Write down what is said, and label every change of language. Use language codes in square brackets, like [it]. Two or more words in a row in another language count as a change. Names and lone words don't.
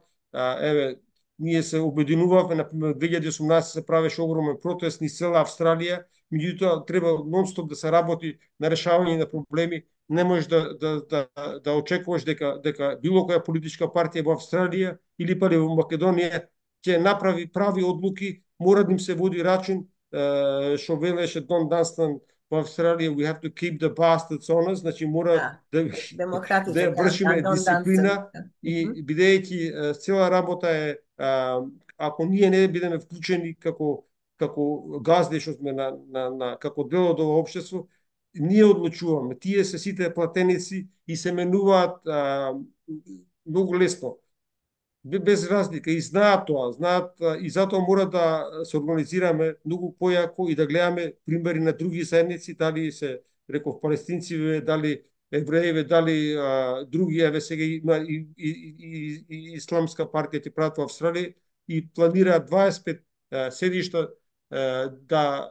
[mk] Еве, ние се обединувавме, например, 2018 се правеше огромен протест низ цела Австралија, меѓутоа треба нон-стоп да се работи на решавање на проблеми. Не можеш да очекуваш дека било која политичка партија во Австралија или па во Македонија ќе направи прави одлуки, мора да им се води рачун, што велеше Дон Данстан во Австралија, [en] we have to keep the bastards honest, [mk] значи мора да вршиме дисциплина и бидејќи цела работа ако ние не бидеме вклучени како газди што сме како дел од ова општество, ние одлучуваме. Тие се сите платеници и се менуваат многу лесно, без разлика, и знаат тоа, и затоа мора да се организираме многу појако и да гледаме примери на други заедници, дали се, реков, палестинци, дали евреи, дали други, еве сега има и исламска партија ќе прават во Австралија и планираат 25 седишта да